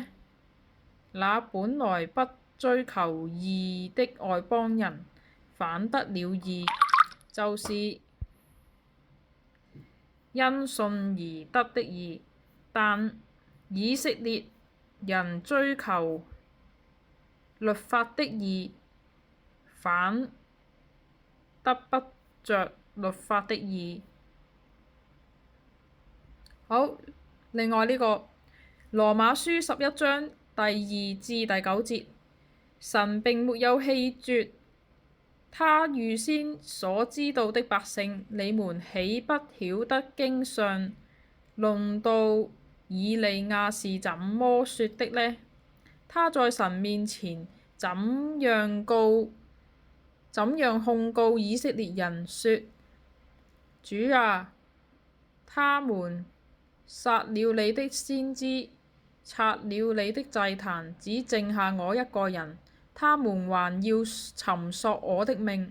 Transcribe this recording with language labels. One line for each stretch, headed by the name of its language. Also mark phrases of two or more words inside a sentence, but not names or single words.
Chinese: 那本來不追求義的外邦人，反得了義，就是因信而得的義；但以色列人追求律法的義，反得不着律法的義。好，另外呢個羅馬書11章第2至第9節，神並沒有棄絕他預先所知道的百姓，你們豈不曉得經上論到以利亞是怎麼說的呢？他在神面前怎樣控告以色列人說：主啊，他們殺了你的先知，拆了你的祭壇，只剩下我一個人，他們還要尋索我的命。